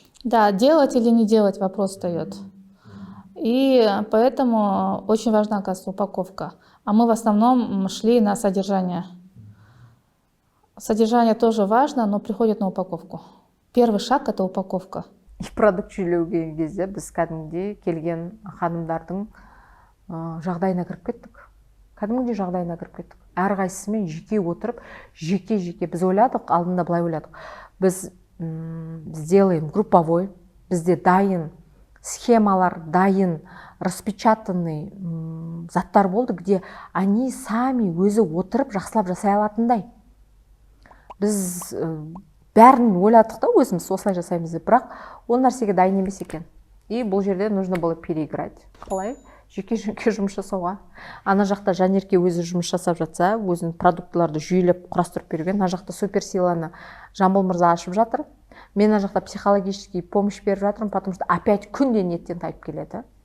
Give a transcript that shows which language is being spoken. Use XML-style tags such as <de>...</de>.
<ru>Да, делать или не делать вопрос встает. И поэтому очень важна, оказывается, упаковка. А мы в основном шли на содержание. Содержание тоже важно, но приходит на упаковку. Первый шаг — это упаковка.</ru> <kk>продукт жүйелеу кезде біз кәдімгідей келген ханымдардың жағдайына кіріп кеттік. Кәдімгідей жағдайына кіріп кеттік. Әрқайсысымен жеке отырып, жеке біз ойладық, алдында былай ойладық. Біз</kk> <ru>сделаем групповой,</ru> <kk>бізде дайын схемалар, дайын распечатанный заттар болды,</kk> <ru>где они сами</ru> <kk>өзі отырып жақсылап жасай алатындай. Біз бәрін ойладық та өзіміз осылай жасаймыз деп, бірақ ол нәрсеге дайын емес екен.</kk> <ru>И</ru> <kk>бұл жерде</kk> <ru>нужно было переиграть.</ru> <kk>Қалай? Жеке жұмыс жасауға. Ана жақта Жанерке өзі жұмыс жасап жатса, өзінің продуктыларды жүйелеп құрастырып берген. Ана жақта суперсиланы Жамбыл мырза ашып жатыр. Мен ана жақта</kk> <ru>психологический помощь</ru> <kk>беріп жатырмын,</kk> <ru>потому что опять</ru> <kk>күнде неттен тайып келеді.</kk>